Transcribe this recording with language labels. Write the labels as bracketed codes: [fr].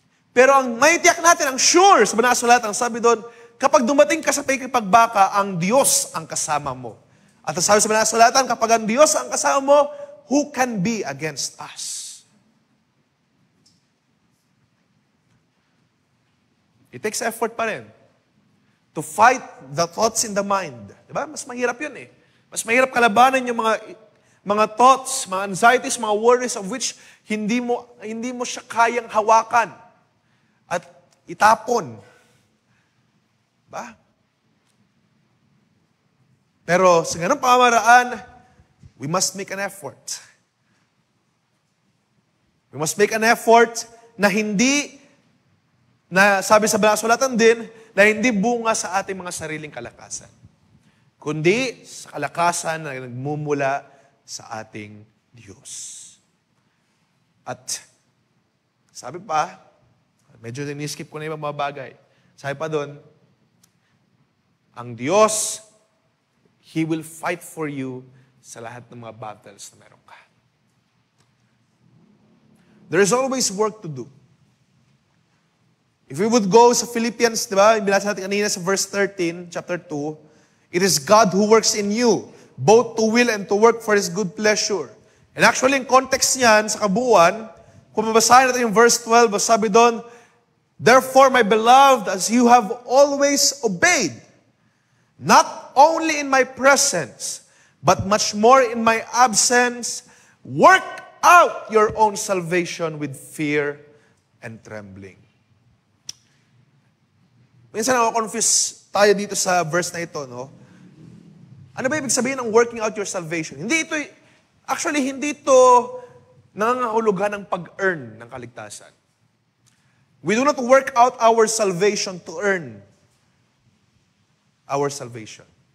[tl] Pero ang maitiyak natin, ang sure sa Banal na Sulatan, ang sabi doon, kapag dumating ka sa pakikipagbaka, ang Diyos ang kasama mo. At ang sabi sa Banal na Sulatan, kapag ang Diyos ang kasama mo, [en] who can be against us? It takes effort [tl] pa rin [en] to fight the thoughts in the mind. [tl] Diba? Mas mahirap yun eh. Mas mahirap kalabanan yung mga thoughts, mga anxieties, mga worries of which hindi mo siya kayang hawakan at itapon. Diba? Pero sa ganung pamamaraan, [en] we must make an effort. We must make an effort [tl] na hindi, na sabi sa Banal na Sulatan din, na hindi bunga sa ating mga sariling kalakasan, kundi sa kalakasan na nagmumula sa ating Diyos. At sabi pa, medyo tiniskip ko na yung mga bagay. Sabi pa doon, ang Diyos, [en] He will fight for you [tl] sa lahat ng mga battles na meron ka. [en] There is always work to do. If we would go sa Philippians, di ba? [tl] Binasa natin kanina sa verse 13, [en] chapter 2, it is God who works in you, both to will and to work for His good pleasure. And actually, in context niyan, [tl] sa kabuuan, kung mabasahin natin yung verse 12, sabi doon, [en] therefore, my beloved, as you have always obeyed, not only in my presence, but much more in my absence, work out your own salvation with fear and trembling. [tl] Minsan ako-confuse tayo dito sa verse na ito, no? Ano ba ibig sabihin ng working out your salvation? Hindi ito nangangahulugan ng pag-earn ng kaligtasan. [en] We do not work out our salvation to earn our salvation.